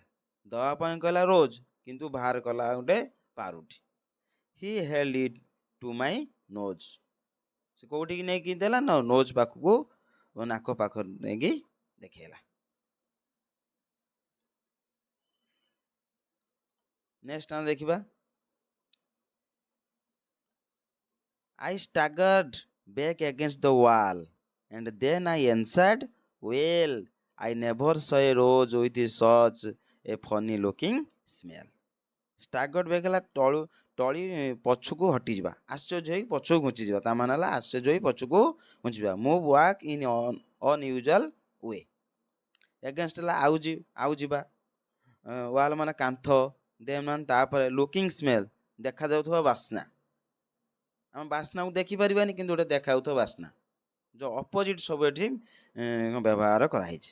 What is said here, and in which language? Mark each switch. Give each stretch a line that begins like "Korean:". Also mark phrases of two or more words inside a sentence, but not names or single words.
Odia: ଦେବା ପାଇଁ କହିଲା ରୋଜ୍ କିନ୍ତୁ ବାହାର କଲା ଗୋଟେ ପାରୁଟି।
English: he held it to my nose,
Odia: ସେ କୋଉଠିକି ନେଇକି ଦେଲା ନା ନୋଜ୍ ପାଖକୁ, ନାକ ପାଖରେ ନେଇକି ଦେଖେଇଲା। ନେକ୍ସଟ ଆମେ ଦେଖିବା,
English: I staggered back against the wall and then I answered, well, I never saw a rose with such a funny looking smell. staggered back
Odia: ହେଲା ଟଳି ପଛକୁ ହଟିଯିବା, ଆଶ୍ଚର୍ଯ୍ୟ ହେଇ ପଛକୁ ଘୁଞ୍ଚିଯିବା, ତା ମାନେ ହେଲା ଆଶ୍ଚର୍ଯ୍ୟ ହେଇ ପଛକୁ ଘୁଞ୍ଚିବା।
English: move walk in unusual way,
Odia: ଏଗେନ୍ଷ୍ଟ ହେଲା ଆଉ ଯିବା, ୱାଲ୍ ମାନେ କାନ୍ଥ, ଦେନ୍ ମାନେ ତାପରେ,
English: looking smell
Odia: ଦେଖାଯାଉଥିବା ବାସ୍ନା, ଆମେ ବାସ୍ନାକୁ ଦେଖିପାରିବାନି କିନ୍ତୁ ଗୋଟେ ଦେଖାଯାଉଥିବା ବାସ୍ନା, ଯେଉଁ ଅପୋଜିଟ୍ ସବୁ ଏଠି ବ୍ୟବହାର କରାହେଇଛି।